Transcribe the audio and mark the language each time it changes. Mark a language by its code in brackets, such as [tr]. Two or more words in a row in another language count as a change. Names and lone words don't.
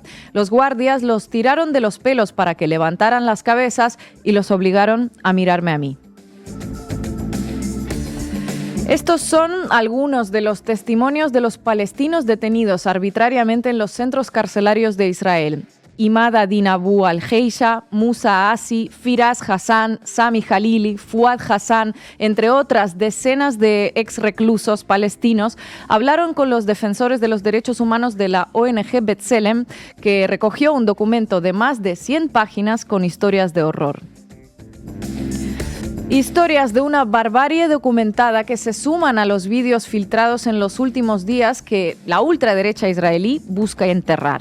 [es] Los guardias los tiraron de los pelos para que levantaran las cabezas y los obligaron a mirarme a mí. Estos son algunos de los testimonios de los palestinos detenidos arbitrariamente en los centros carcelarios de Israel. Imad Adin Abu al-Heisha, Musa Asi, Firas Hassan, Sami Halili, Fuad Hassan, entre otras decenas de ex-reclusos palestinos, hablaron con los defensores de los derechos humanos de la ONG B'Tselem, que recogió un documento de más de 100 páginas con historias de horror. Historias de una barbarie documentada que se suman a los vídeos filtrados en los últimos días que la ultraderecha israelí busca enterrar.